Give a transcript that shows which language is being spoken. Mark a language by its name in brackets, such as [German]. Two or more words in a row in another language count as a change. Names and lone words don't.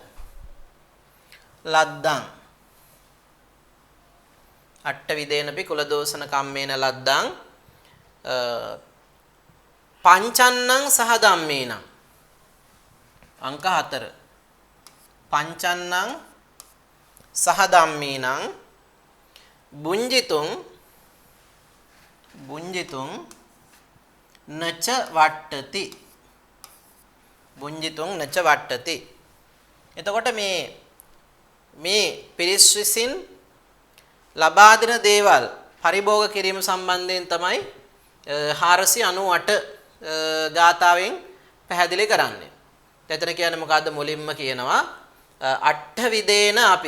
[Pali] ලද්දං අට්ඨවිදේනපි කුල දූෂණ කම්මේන ලද්දං පංචන්නං සහ ධම්මේනං අංක 4 පංචන්නං සහ ධම්මේනං බුඤ්ජිතුං නච වට්ටති බුඤ්ජිතුං නච වට්ටති. [Sinhala] එතකොට මේ පිරිස් විසින් ලබා දෙන දේවල් පරිභෝග කිරීම සම්බන්ධයෙන් තමයි 498 ගාතාවෙන් පැහැදිලි කරන්නේ. එතන කියන්නේ මොකද්ද? මුලින්ම කියනවා අට්ඨවිදේන අපි.